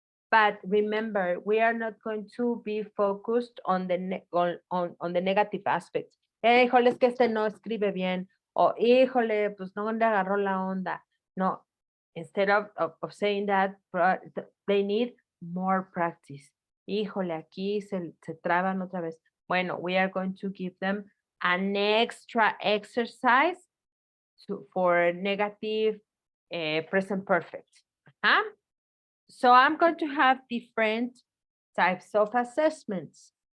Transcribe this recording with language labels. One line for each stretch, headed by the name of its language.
English: But remember, we are not going to be focused on the on the negative aspects.
Spanish: Híjole, es que este no escribe bien. O híjole, pues no le agarró la onda.
English: No, instead of saying that, they need more practice. Híjole, aquí se traban otra vez.
Spanish: Bueno,
English: we are going to give them an extra exercise for negative present perfect. So I'm going to have different types of assessments.